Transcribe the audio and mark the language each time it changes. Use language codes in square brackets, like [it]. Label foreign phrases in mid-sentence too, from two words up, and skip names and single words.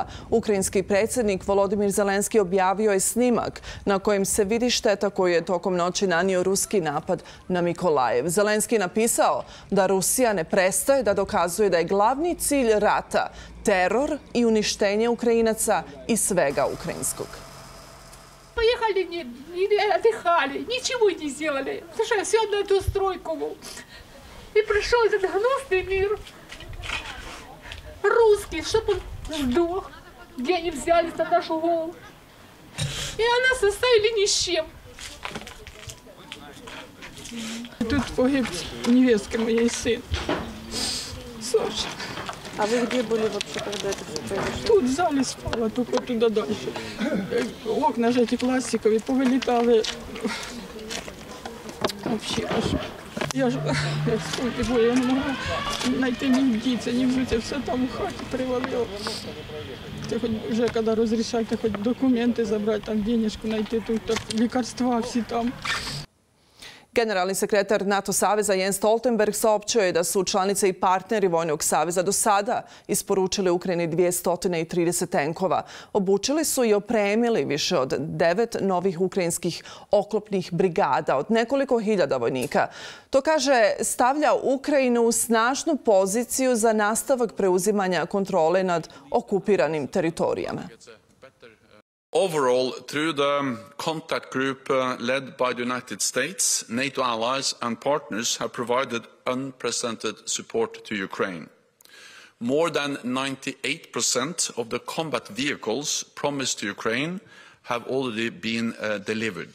[bs] Ukrajinski predsjednik Volodimir Zelenski objavio je snimak na kojem se vidi šteta koju je tokom noći nanio ruski napad na Mikolajev. Zelenski je napisao da Rusija ne prestaje da dokazuje da je glavni cilj rata teror i uništenje Ukrajinaca i svega ukrajinskog. [ru] Поехали, отдыхали, ничего не сделали. Слушай, все на эту стройку. И пришел этот гнусный мир. Русский, чтобы он сдох. Где они взяли на нашу голову. И нас оставили ни с чем. Тут погиб невестка моей сын. Саша. А вы где были вообще, когда это все произошло? Тут в зале спала, только туда дальше. Окна же эти пластиковые повылетали. Вообще аж. Я сколько было, я не могла найти ни [uk] вдіться, ні взуться, все там в хаті привалило. Ти хоч вже, коли розрішайте, хоч документи забрати, там денежку знайти, тут лікарства всі там. [bs] Generalni sekretar NATO saveza Jens Stoltenberg saopćio je da su članice i partneri Vojnog saveza do sada isporučili Ukrajini 230 tenkova. Obučili su i opremili više od 9 novih ukrajinskih oklopnih brigada od nekoliko hiljada vojnika. To, kaže, stavlja Ukrajinu u snažnu poziciju za nastavak preuzimanja kontrole nad okupiranim teritorijama. [en] Overall, through the contact group led by the United States, NATO allies and partners have provided unprecedented support to Ukraine. More than 98% of the combat vehicles promised to Ukraine have already been delivered.